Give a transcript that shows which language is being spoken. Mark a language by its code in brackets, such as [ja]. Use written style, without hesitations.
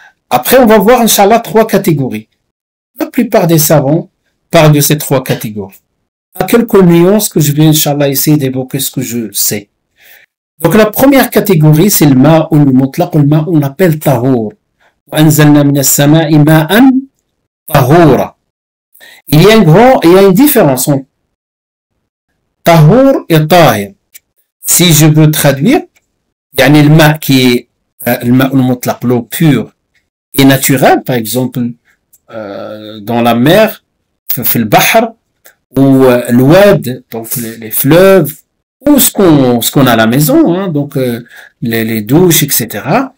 [fr] Après, on va voir, Inch'Allah, trois catégories. La plupart des savants parlent de ces trois catégories. À quelques nuances que je vais, Inch'Allah, essayer d'évoquer ce que je sais. Donc, la première catégorie, c'est le ma'ul mutlaq, le ma'ul, on appelle tahour. [ar] وأنزلنا من السماء ماء طهورا. [fr] Il y a une différence entre tahour et tahir. Si je veux traduire, [ar] يعني الماء [fr] qui est [ar] الماء المطلق, [fr] l'eau pure et naturelle, par exemple, dans la mer, [ar] في البحر, [fr] ou l'oued, donc les fleuves, ou ce qu'on a à la maison, hein, donc les douches, etc.